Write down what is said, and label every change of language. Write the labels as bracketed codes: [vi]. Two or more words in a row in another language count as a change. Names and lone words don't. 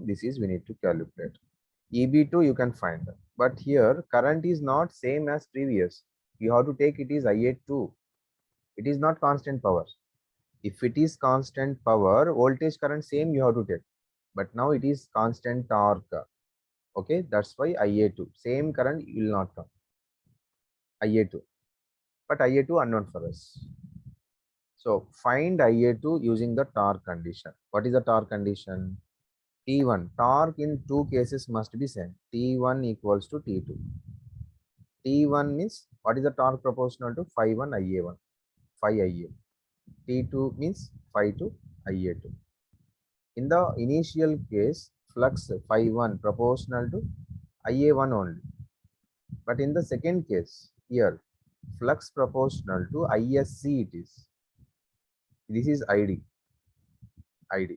[en] This is we need to calculate. EB2 you can find, but here current is not same as previous. You have to take it is IA2. It is not constant power. If it is constant power, voltage current same you have to take, but now it is constant torque. Okay, that's why IA2 same current will not come. IA2, but IA2 unknown for us. So find IA2 using the torque condition. What is the torque condition? T1, torque in two cases must be same. T1 equals to T2. T1 means what is the torque proportional to phi 1 IA1, phi IA. T2 means phi 2 IA2. In the initial case, flux phi 1 proportional to IA1 only. But in the second case, here, flux proportional to ISC it is. This is ID. ID.